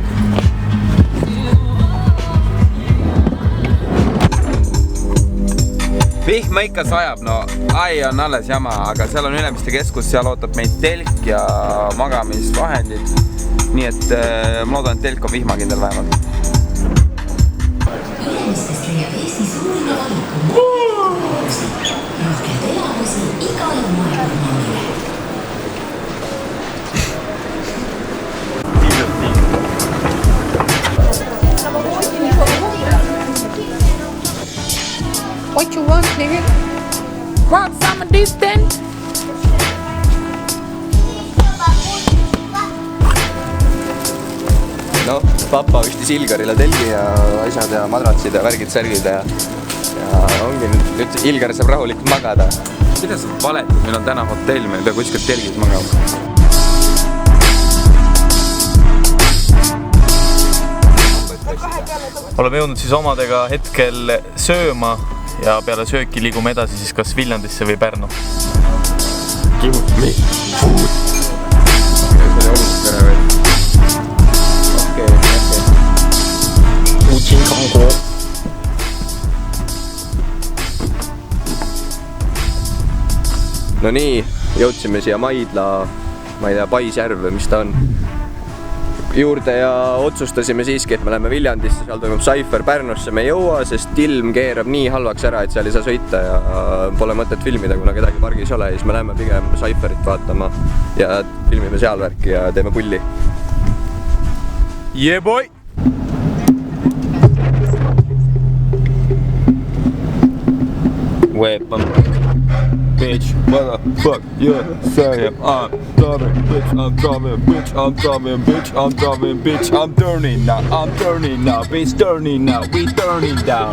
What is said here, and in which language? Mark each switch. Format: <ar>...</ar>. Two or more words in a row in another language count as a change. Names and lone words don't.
<et>Vihma ikka sajab, no ai on alles jama, aga seal on Ülemiste keskus, seal ootab meid telk ja magamisvahendid. Nii et ma loodan, et telk on vihmakindel vähemalt. Ülemistest leiab Eesti suurima valiku rohkelt elamusi igale maailmamaale.</et> <en>What you want, nigga? Want some of this then?</en> <et>No, papa vistis Ilgarile telgi ja asjad ja madratsid ja värgid, särgid ja ongi nüüd Ilgar saab rahulikult magada. Mida sa valetad? Meil on täna hotell, me ei pea kuskilt telgis magama. Oleme jõudnud siis omadega hetkel sööma ja peale sööki liigume edasi siis kas Viljandisse või Pärnu.</et> <en>Give me food!</en> <et>No nii, jõudsime siia Maidla, ma ei tea, Paisjärv või mis ta on, juurde ja otsustasime siiski, et me läheme Viljandisse, seal toimub Cypher, Pärnusse me ei jõua, sest ilm keerab nii halvaks ära, et seal ei saa sõita ja pole mõtet filmida, kuna kedagi pargis ei ole, siis me läheme pigem Cypherit vaatama ja filmime seal värki ja teeme pulli.</et> <en>Yeah boy! Weapon. Bitch, motherfuck, yeah, say it, I'm coming, bitch, I'm coming, bitch, I'm coming, bitch, I'm coming, bitch, I'm turning now, bitch, turning now, we turning down.</en>